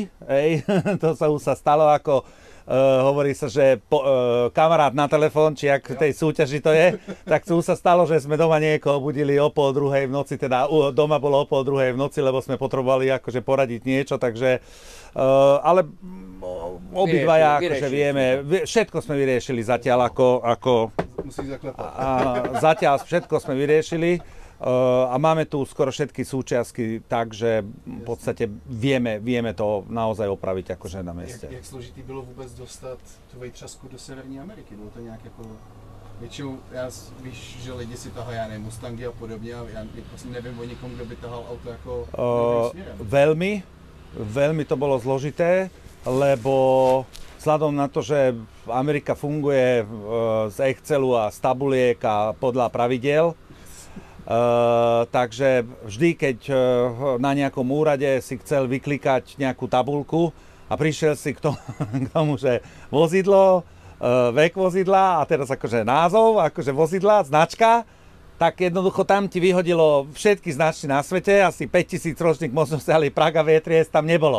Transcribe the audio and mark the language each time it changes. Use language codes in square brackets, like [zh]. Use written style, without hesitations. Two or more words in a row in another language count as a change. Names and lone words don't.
[sk] To sa už sa stalo, ako hovorí sa, že kamarát na telefón, či ak v tej súťaži to je, tak tu sa stalo, že sme doma niekoho budili o 1:30 v noci, teda doma bolo o 1:30 v noci, lebo sme potrebovali akože poradiť niečo, takže ale obidvaja akože vieme, všetko sme vyriešili zatiaľ ako zatiaľ všetko sme vyriešili. A máme tu skoro všetky súčiastky, takže v podstate vieme to naozaj opraviť akože na mieste. [cs] Jak složitý bylo vůbec dostat tu vejtřasku do Severní Ameriky? Bylo to nějak jako... Většinou, víš, že lidi si tahají, já nevím, Mustangy a podobně, a já vlastně nevím o nikom, kdo by tahal auto jako směrem. [sk] Veľmi to bolo zložité, lebo vzhľadom na to, že Amerika funguje z Excelu a z tabuliek a podľa pravidiel, takže vždy, keď na nejakom úrade si chcel vyklikať nejakú tabulku a prišiel si k tomu, že vozidlo, vek vozidla a teraz akože názov, akože vozidla, značka, tak jednoducho tam ti vyhodilo všetky značky na svete, asi 5000 ročník možno ale Praga V3S tam nebolo.